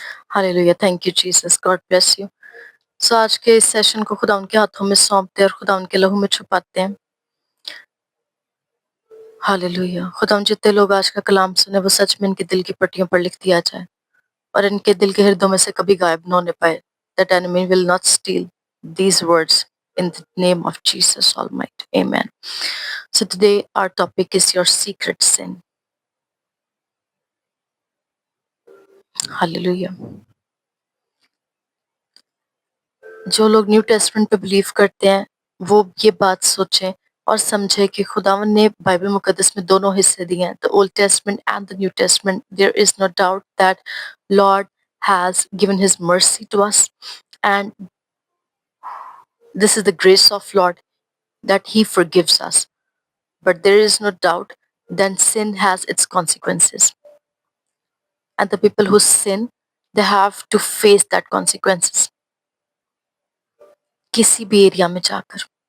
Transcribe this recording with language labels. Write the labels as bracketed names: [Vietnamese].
[Hindi] Hallelujah, [English] Thank you Jesus, God bless you. [Hindi] सो आज के इस सेशन को खुदा उनके हाथों में सौंपते हैं और खुदा उनके लहू में छुपाते हैं। हालेलुया, खुदा जितने लोग आज का कलाम सुने वो सच में इनके दिल की पट्टियों पर लिख दिया जाए और इनके दिल के हृदयों में से कभी गायब न होने पाए। [English] That enemy will not steal these words in the name of Jesus Almighty. Amen. So today our topic is your secret sin. Hallelujah. [Hindi] जो लोग न्यू टेस्टमेंट पे बिलीव करते हैं वो ये बात सोचें और समझें कि खुदावन ने बाइबल मुकद्दस में दोनों हिस्से दिए हैं, [English] The Old Testament and the New Testament. There is no doubt that Lord has given his mercy to us, and this is the grace of Lord that he forgives us. But there is no doubt then sin has its consequences, and the people who sin, they have to face that consequences [Hindi] किसी भी area में जाकर.